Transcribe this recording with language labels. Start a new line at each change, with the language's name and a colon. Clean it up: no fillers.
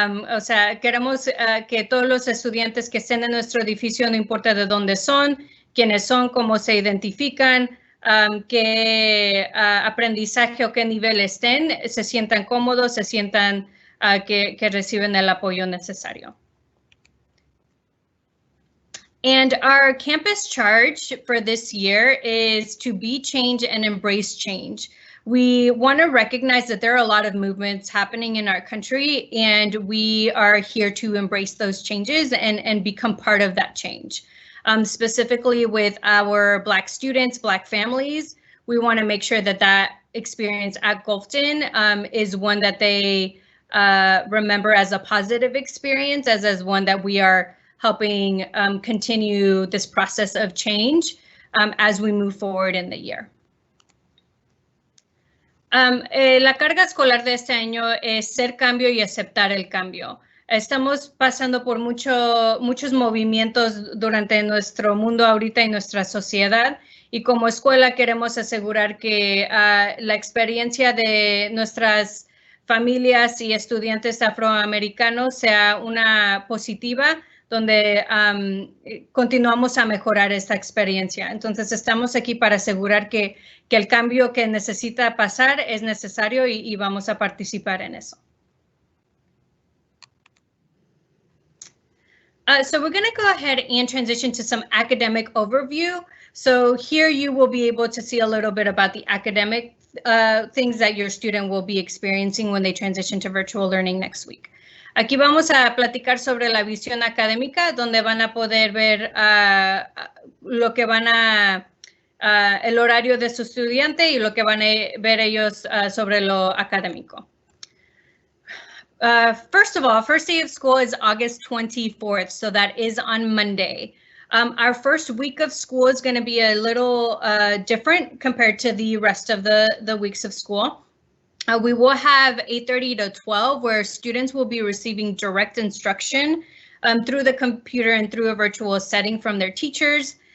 Spanish: O sea, queremos que todos los estudiantes que estén en nuestro edificio, no importa de dónde son, quiénes son, cómo se identifican, qué aprendizaje o qué nivel estén, se sientan cómodos, se sientan que reciben el apoyo necesario.
English: And our campus charge for this year is to be change and embrace change. We want to recognize that there are a lot of movements happening in our country, and we are here to embrace those changes and become part of that change. Specifically with our Black students, Black families, we want to make sure that that experience at Gulfton is one that they remember as a positive experience, as one that we are helping continue this process of change as we move forward in the year.
Spanish: La carga escolar de este año es ser cambio y aceptar el cambio. Estamos pasando por muchos movimientos durante nuestro mundo ahorita y nuestra sociedad, y como escuela queremos asegurar que la experiencia de nuestras familias y estudiantes afroamericanos sea una positiva, donde continuamos a mejorar esta experiencia. Entonces estamos aquí para asegurar que el cambio que necesita pasar es necesario y vamos a participar en eso.
English: So we're going to go ahead and transition to some academic overview. So here you will be able to see a little bit about the academic things that your student will be experiencing when they transition to virtual learning next week.
Spanish: Aquí vamos a platicar sobre la visión académica, donde van a poder ver lo que el horario de su estudiante y lo que van a ver ellos sobre lo académico.
English: First of all, first day of school is August 24th, so that is on Monday. Our first week of school is going to be a little different compared to the rest of the weeks of school. We will have 8:30 to 12, where students will be receiving direct instruction through the computer and through a virtual setting from their teachers.